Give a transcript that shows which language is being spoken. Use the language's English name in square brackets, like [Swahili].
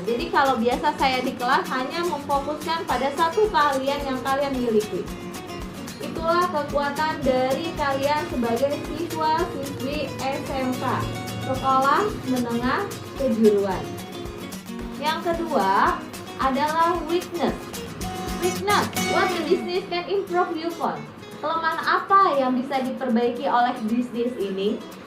[Indonesian] Jadi kalau biasa saya di kelas hanya memfokuskan pada satu keahlian yang kalian miliki. Itulah kekuatan dari kalian sebagai siswa-siswi SMK, Sekolah Menengah Kejuruan. Yang kedua adalah weakness. [English] What the business can improve you on? [Indonesian] Kelemahan apa yang bisa diperbaiki oleh bisnis ini?